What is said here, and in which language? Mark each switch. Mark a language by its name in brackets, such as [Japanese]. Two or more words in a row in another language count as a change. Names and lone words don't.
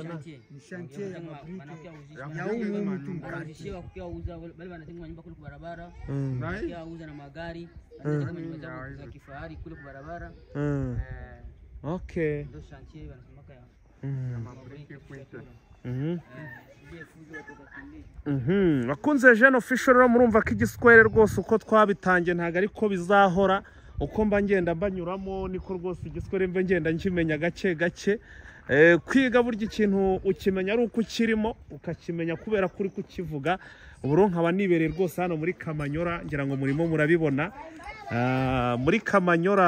[Swahili] nani? Ni chantier ya mabriki. Ya huyu mtu mkati. Wakiwa uza bali wanatenga nyumba kule kwa barabara. Wakiwa uza na magari. Wanatenga nyumba za kifahari kule kwa barabara. [English] Okay. [Swahili] Ndio chantier wanasemaka ya mabriki kwetu. [Kinyarwanda] Bakunze Jeune Official murumva ko igiswere rwose uko twabitangiye ntago ariko bizahora uko mba ngenda mbanyuramo niko rwose igiswere mve ngenda nkimenya gake kwiga burya ikintu ukimenya ari uko ukirimo ukakimenya kubera kuri kukivuga uburo nkaba nibereye rwose hano muri Kamanyora ngira ngo murimo murabibona muri Kamanyora.